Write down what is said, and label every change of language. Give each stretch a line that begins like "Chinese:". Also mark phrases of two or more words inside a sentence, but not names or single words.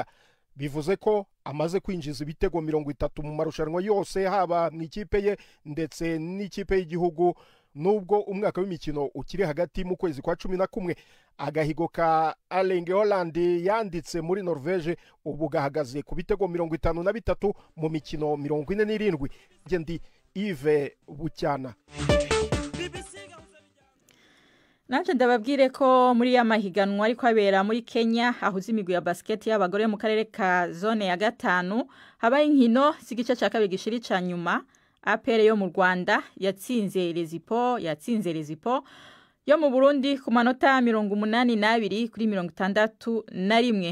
Kinyarwanda: Bivuze ko amaze kwinjiza ibitego 30 mu marushanwa yose, haba mu ikipe ye ndetse n'ikipe y'igihugu. Nubwo umwaka w'imikino ukiri hagati mu kwezi kwa 11, agahigo ka Erling Haaland yanditse muri Norvege ubu gahagaze ku bitego 53 mu mikino 47. Ndi Yves Bucyana.
Rundi: Nanje ndababwire ko muri ya mahiganwa ariko abera muri Kenya ahuza imigwi ya basket y'abagore mu karere ka zone ya 5 habaye inkino z'igice cya kabiri gishiri ca nyuma. APR yo mu Rwanda yatsinze Rezipo yo mu Burundi ku manota 82-61.